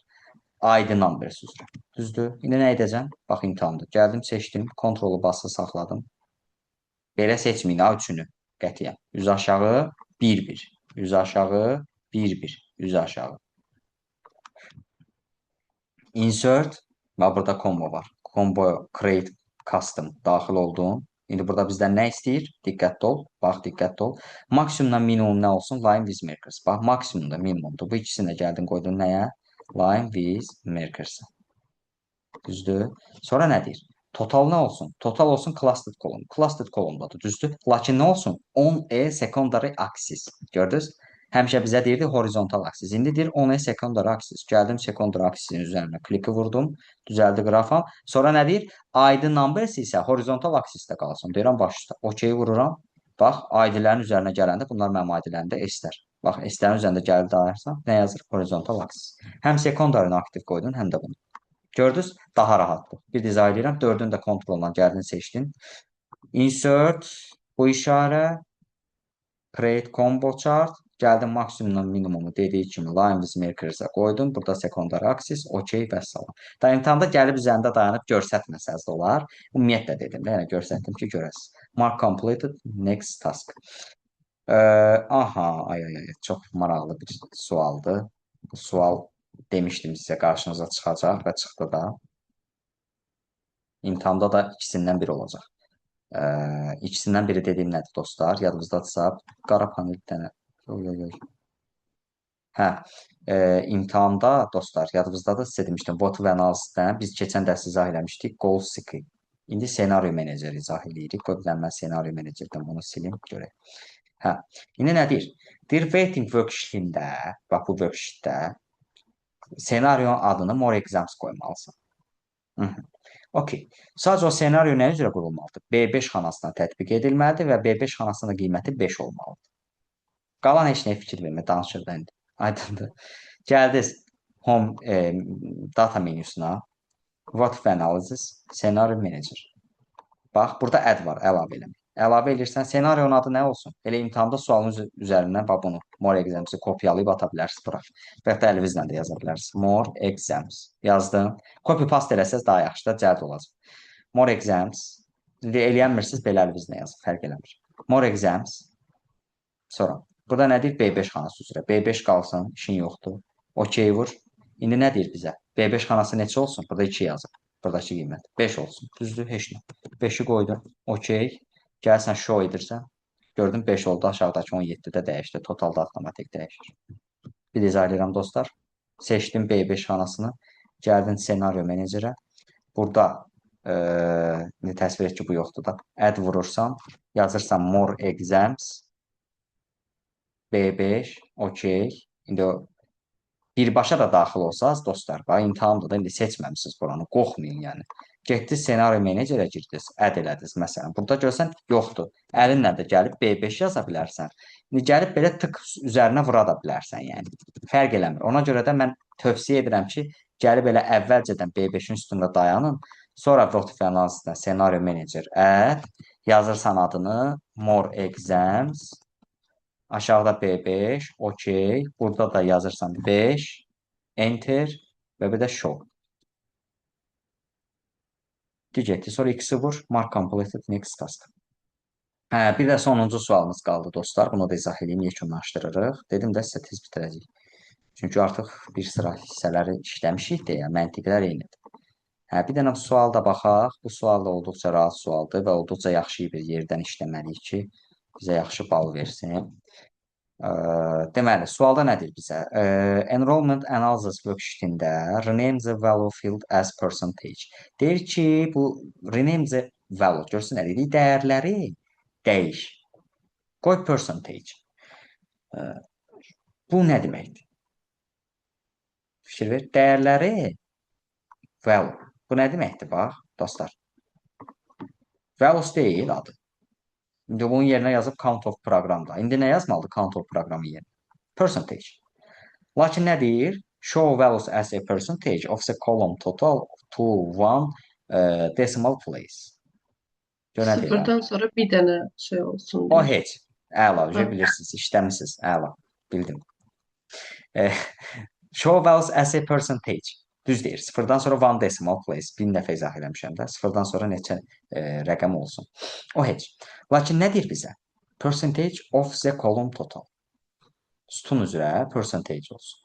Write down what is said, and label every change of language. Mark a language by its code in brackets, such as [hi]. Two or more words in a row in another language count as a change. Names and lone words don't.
[en] ID numbers [az] üzrə. Düzdür? İndi nə edəcəm? Bax imtahandır. Gəldim, seçdim, kontrolu basılı saxladım. Belə seçməyin ha üçünü qətiyyən. Üz aşağı 1-1. Üz aşağı 1-1. Üz aşağı. Insert və burada combo var. [en] Combo create custom [az] daxil oldum. İndi burada bizdən nə istəyir? Diqqətli ol. Bax, diqqətli ol. Maksimumdan minimum nə olsun? [en] Line with markers. [az] Bax, maksimumda minimumdur. Bu ikisini də gəldin qoydun nəyə? [en] Line with markers. [az] Düzdür? Sonra nə deyir? Total nə olsun? Total olsun [en] clustered column. Clustered columndadır, [az] düzdür? Lakin nə olsun? [en] On a secondary axis. [az] Gördünüz? Həmişə bizə deyirdi [en] horizontal axis. [az] İndi deyir [en] on a secondary axis. [az] Gəldim [en] secondary axisin [az] üzərinə kliki vurdum. Düzəldi qrafam. Sonra nə deyir? [en] ID numbers [az] isə [en] horizontal axisdə [az] qalsın. Deyirəm baş üstə. OK vururam. Bax, ID-lərin üzərinə gələndə bunlar mənim ID-lərimdə S-lər. Bax, S-lərin üzərində gəlib dayanırsan, nə yazır? [en] Horizontal axis. [az] Həm secondary-ni aktiv qoydun, həm də bunu. Gördünüz? Daha rahatdır. Bir dizayn edirəm. 4-ün də kontrolundan gəldin, seçdin. Insert, bu işarə, [en] create combo chart. [az] Gəldim maksimumdan minimumu dediyi kimi [en] line with markers-a [az] qoydum. Burada [en] secondary axis, [az] OK və salam. Da imtahanda gəlib üzərində dayanıb görsətməsəz də olar. Ümumiyyətlə dedim də, yəni görsətdim ki, görəsiz. [en] Mark completed, next task. [az] Aha, ay, çox maraqlı bir sualdır. Bu sual demişdim sizə qarşınıza çıxacaq və çıxdı da. İmtahanda da ikisindən biri olacaq. İkisindən biri dediyim nədir dostlar? Yadınızdadırsa, qara panel bir dənə. Hə, imtahanda dostlar, yadınızdadır, sizə demişdim, what və analysis-dən biz keçən dərs izah eləmişdik, [en] goal seeking. [az] İndi senaryo meneceri izah eləyirik. Qoy bir dənə mən senaryo menecerdən bunu silim, görək. Hə, indi nə deyir? Deyir, [en] waiting worksheet-ində, [az] bax bu worksheet-də senaryonun adını [en] more exams [az] qoymalısan. Okey. Sadəcə o senaryo nə üzrə qurulmalıdır? B5 xanasına tətbiq edilməlidir və B5 xanasının qiyməti 5 olmalıdır. Qalan heç nəyə fikir vermə, danışır da indi. Aydındır. Gəldiniz [en] home data [az] menüsünə, [en] what if analysis, [az] senaryo manager. Bax, burada add var, əlavə eləmək. Əlavə edirsən, senaryonun adı nə olsun? Elə imtahanda sualın üzərindən bax bunu, [en] more exams-i [az] kopyalayıb ata bilərsiniz bura. Və ya da əlinizlə də yaza bilərsiniz. [en] More exams. [az] Yazdım. [en] Copy paste [az] eləsəz daha yaxşı da cəld olacaq. [en] More exams. [az] Eləyənmirsiniz, belə əlinizlə yazın, fərq eləmir. [en] More exams. [az] Sonra, burada nə deyir? B5 xanası üzrə. B5 qalsın, işin yoxdur. OK vur. İndi nə deyir bizə? B5 xanası neçə olsun? Burada 2 yazır. Buradakı qiymət 5 olsun. Düzdür, heç nə. 5-i qoydum. OK. Gəlsən show edirsən. Gördüm 5 oldu. Aşağıdakı 17-də dəyişdi. Totalda avtomatik dəyişir. Bir dizayn edirəm dostlar. Seçdim B5 xanasını. Gəldin senaryo menecerə. Burada təsvir et ki, bu yoxdur da. Add vurursan, yazırsan [en] more exams. [az] B5, OK. İndi o birbaşa da daxil olsaz, dostlar, bax, imtahandır da, indi seçməmişsiniz buranı, qorxmayın, yəni. Getdiniz, senaryo menecerə girdiniz, əd elədiniz, məsələn. Burada görsən, yoxdur. Əlinlə də gəlib B5 yaza bilərsən. İndi gəlib belə tık üzərinə vura da bilərsən, yəni. Fərq eləmir. Ona görə də mən tövsiyə edirəm ki, gəlib elə əvvəlcədən B5-in üstündə dayanın, sonra [en] what if analysis-dən [az] senaryo menecer əd, yazırsan adını, [en] more exams, [az] aşağıda B5, OK. Burada da yazırsan 5, Enter və bir də Show. Digəti, sonra X-i vur, [en] Mark completed, next task. [az] Hə, bir də sonuncu sualımız qaldı, dostlar. Bunu da izah edeyim, yekunlaşdırırıq. Dedim də sizə tez bitirəcəyik. Çünki artıq bir sıra hissələri işləmişik deyə, məntiqlər eynidir. Hə, bir dənə sual da baxaq. Bu sual da olduqca rahat sualdır və olduqca yaxşı bir yerdən işləməliyik ki, bizə yaxşı bal versin. Deməli, sualda nədir bizə? [en] Enrollment analysis worksheet-ində rename the value field as percentage. [az] Deyir ki, bu [en] rename the value, [az] görsün nə dedik? Dəyərləri dəyiş. Qoy percentage. E, Bu nə deməkdir? Fikir ver. Dəyərləri value. Bu nə deməkdir? Bax, dostlar. Values deyil adı. İndi bunun yerinə yazıb [en] count of [az] proqramda. İndi nə yazmalıdır [en] count of [az] proqramın yerinə? Percentage. Lakin nə deyir? [en] Show values as a percentage of the column total to one decimal place. [az] Gör nə deyirəm? Sıfırdan sonra bir dənə şey olsun O deyir. heç. Əla, Hə. bilirsiniz, işləmisiniz. Əla, bildim. [en] Show values as a percentage. [az] Düz deyir. Sıfırdan sonra [en] one decimal place. [az] Bir dəfə izah eləmişəm də. Sıfırdan sonra neçə rəqəm olsun. O heç. Lakin nə deyir bizə? [en] Percentage of the column total. [az] Sütun üzrə percentage olsun.